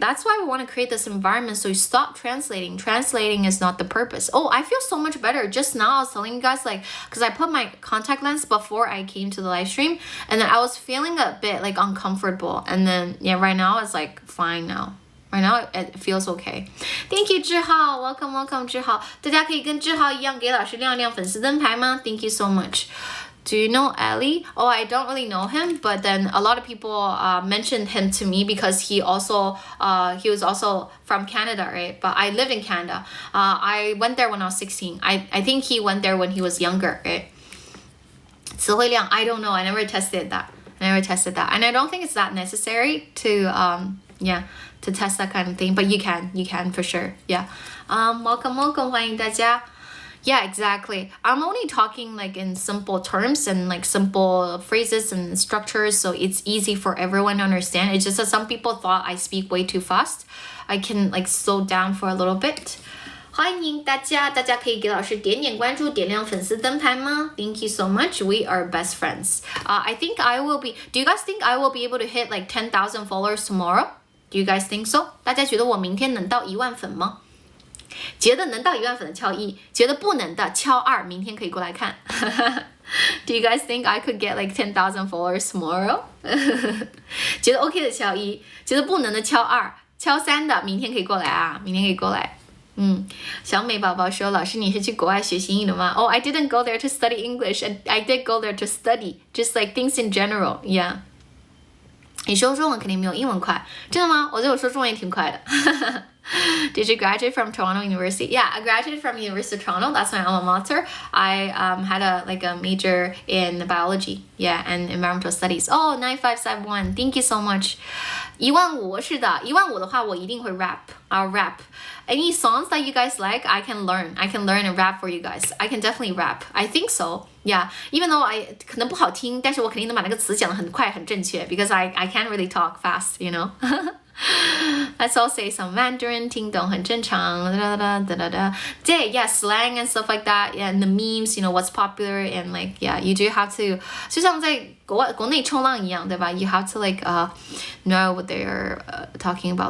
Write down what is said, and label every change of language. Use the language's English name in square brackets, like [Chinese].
[English] That's why we want to create this environment so you stop translating. Translating is not the purpose. Oh, I feel so much better. Just now I was telling you guys like, because I put my contact lens before I came to the live stream, and then I was feeling a bit like uncomfortable, and then yeah, right now it's like fine now. Right now it feels okay. Thank you, 志浩. [Chinese] Welcome, 志浩. 大家可以跟志浩一样给老师亮亮粉丝灯牌吗? [English] Thank you so much. Do you know Ellie? Oh, I don't really know him, but then a lot of people mentioned him to me because he was also from Canada, right? But I lived in Canada. I went there when I was 16. I think he went there when he was younger, right? 词汇量, I don't know. I never tested that. And I don't think it's that necessary to to test that kind of thing. But you can for sure. Yeah. Welcome, [Chinese] 欢迎大家. [English] Yeah, exactly. I'm only talking like in simple terms and like simple phrases and structures, so it's easy for everyone to understand. It's just that some people thought I speak way too fast. I can like slow down for a little bit. [Chinese] 欢迎大家可以给老师点点关注，点亮粉丝灯牌吗？ [English] Thank you so much. We are best friends. I think I will be. Do you guys think I will be able to hit like 10,000 followers tomorrow? Do you guys think so? [Chinese] 大家觉得我明天能到1万粉吗？觉得能到1万粉的敲1，觉得不能的敲2，明天可以过来看。 [English] Do you guys think I could get like 10,000 followers tomorrow? [Chinese] 觉得 OK 的敲1，觉得不能的敲2，敲3的明天可以过来啊，明天可以过来。小美宝宝说，老师你是去国外学习英语的吗？ [English] Oh, I didn't go there to study English. I did go there to study, just like things in general. Yeah. [Chinese] 你说中文肯定没有英文快，真的吗？我觉得我说中文也挺快的。 [English] Did you graduate from Toronto University? Yeah, I graduated from University of Toronto. That's my alma mater. I had a major in biology, yeah, and environmental studies. Oh, 9571. Thank you so much. [Chinese] 15000是的，15000的话我一定会 rap. [English] I'll rap. Any songs that you guys like, I can learn and rap for you guys. I can definitely rap. I think so. Yeah, even though I [Chinese] 可能不好听，但是我肯定能把那个词讲得很快很正确 [English] because I can't really talk fast, you know. Let's all say some Mandarin, [Chinese] 听懂很正常. [English] Yeah, slang and stuff like that. Yeah, and the memes, you know, what's popular and like, yeah, you do have to. [Chinese] 就像在国内冲浪一样，对吧？ [English] You have to like know what they're talking about.